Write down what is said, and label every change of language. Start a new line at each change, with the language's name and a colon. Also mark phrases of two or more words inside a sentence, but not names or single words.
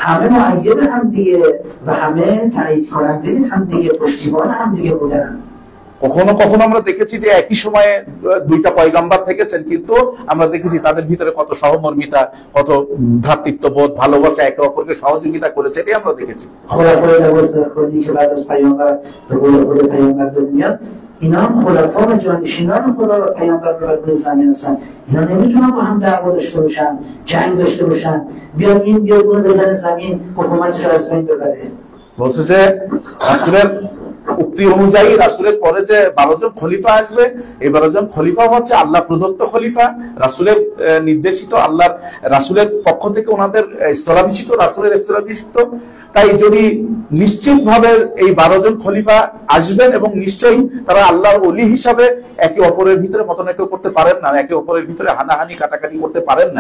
Bangla: কখনো কখনো আমরা দেখেছি যে একই সময়ে দুইটা পয়গম্বর থেকেছেন, কিন্তু আমরা দেখেছি তাদের ভিতরে কত সহমর্মিতা, কত ভ্রাতৃত্ববোধ, ভালোবাসা, একে অপরকে সহযোগিতা করেছে, এটাই আমরা দেখেছি।
Persian: اینا خلفا و جانشینان خدا و پیامبر رو بر زمین هستن. اینا نمیتونن با هم دعوا داشته باشن، جنگ داشته باشن، بیان این بیاد اون بزنه زمین حکومتش رو از بین ببره।
Bangla: বলছে যে রাসূলের উক্তি অনুযায়ী রাসূলের পরে যে 12 জন খলিফা আসবে, এই 12 জন খলিফা হচ্ছে আল্লাহ প্রদত্ত খলিফা, রাসূলের নির্দেশিত, আল্লাহর রাসূলের পক্ষ থেকে ওনাদের স্থলাভিষিক্ত, রাসূলের স্থলাভিষিক্ত। তাই যদি নিশ্চিতভাবে এই 12 জন খলিফা আসবেন এবং নিশ্চয়ই তারা আল্লাহর ওলি হিসাবে একে অপরের ভিতরে মতানৈক্য করতে পারেন না, একে অপরের ভিতরে হানাহানি কাটাকাটি করতে পারেন না।